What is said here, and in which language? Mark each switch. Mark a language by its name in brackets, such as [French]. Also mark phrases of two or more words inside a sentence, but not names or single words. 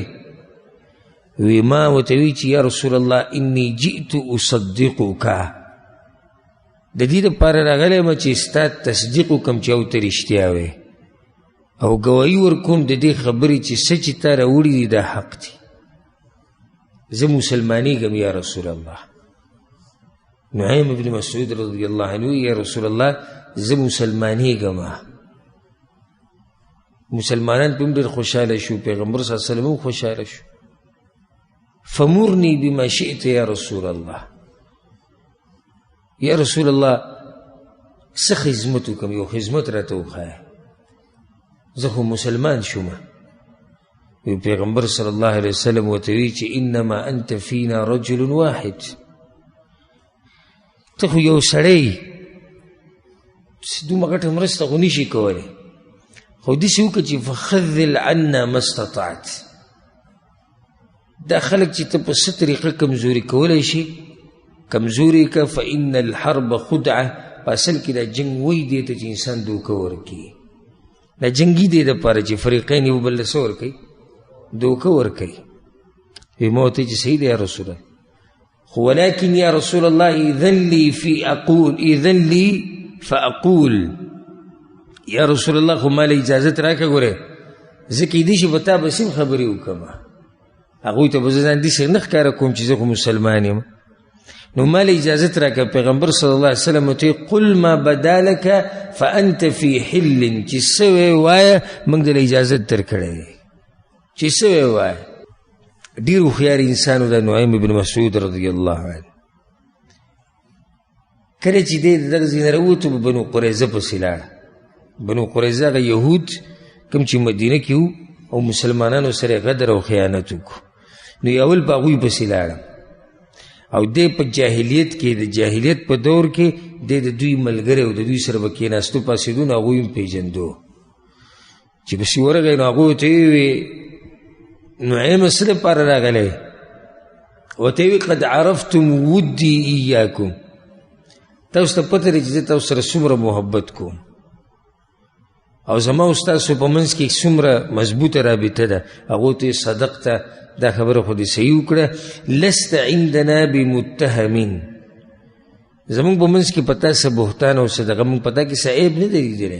[Pashto] وی ما ورته وی چې [Arabic] یا رسول الله انی جئت اصدقک، [Pashto] د دې دپاره راغلی یم چې ستا تصدیق وکړم چې او ته رښتیا وې او ګواهي ورکوم د دې خبرې چې څه چې تا راوړي دي دا حق دي. زه مسلمانېږم [Arabic] یا رسول الله. [Pashto] نعیم بن مسعود [Arabic] رضی الله عنه یا رسول الله [Pashto] زه مسلمانېږم. مسلمانان په هم ډېر خوشحاله شو، پیغمبر [Arabic] صلی الله علیه وسلم [Pashto] هم خوشحاله شو. [Arabic] فمرني بما شئت یا رسول الله. یا رسول الله [Pashto] څه خدمت وکړم؟ یو خدمت راته وښایه، زه خو مسلمان شوم. پیغمبر [Arabic] صلی الله علیه وسلم [Pashto] ورته وی چې [Arabic] انما انت فینا رجل واحد، [Pashto] ته خو یو سړی دومره ګټه مرسته خو نشي کولی، خو داسې وکړه چې [Arabic] فخذل عنا ما استطعت. [Pashto] دا خلک چې ته په څه طریقه کمزوري کولی شي کمزوري که. [Arabic] فإن الحرب خدعه، [Pashto] په اصل کې دا جنګ وی دی ته چې انسان دوکه ورکوي. دا جنګي دی دپاره چې فریقین یو بل له څه ورکوي؟ دوکه ورکوي. وی ما ورته چې صحیح دی [Arabic] یا رسول الله، [Pashto] خو [Arabic] ولكن یا رسول الله اذن لي فاقول. یا رسول الله [Pashto] خو ما له اجازت راکړه، ګوره زه کیدای شي په تا بس هم خبرې وکړم، هغوی ته به زه ځان داسې نه ښکاره کوم چې زه خو مسلمان یم. نو ما له اجازت راکړه. پیغمبر [Arabic] صلی الله علیه وسلم [Pashto] ورته [Arabic] قل ما بدا لک فانت فی حل، [Pashto] چې څه وی وایه موږ دله اجازت درکړی دی، چې څه وی وایه. ډېر هوښیار انسان و دا نعیم بن مسعود [Arabic] رضی الله عنه. [Pashto] کله چې دی د دغه ځای نه راووتو په بنو قریظه پسې لاړه. بنو قریظه هغه یهود کوم چې مدینه کې وو او مسلمانانو سره غدر او خیانت وکړو، نو یې اول په هغوی پسې لاړه. او دی په جاهلیت کې، د جاهلیت په دور کې دی د دوی ملګری او د دوی سره به کېناستو پاسېدو، نو هغوی هم پېژندو. چې پسې ورغی نو هغوی ورته وویې نعیم څه دپاره راغلی؟ ورته وی [Arabic] قد عرفتم ودي ایاکم، [Pashto] تاسو ته پته دی چې زه تاسو سره څومره محبت کوم او زما او ستاسو په منځ کې څومره مضبوطه رابطه ده. هغوی ته صدقته، دا خبره خو دې صحیح وکړه. [Arabic] لست عندنا بمتهمین، [Pashto] زمونږ په منځ کې په تا څه بهتان او څه دغه مونږ په تا کې څه عیب نه دی لیدلی.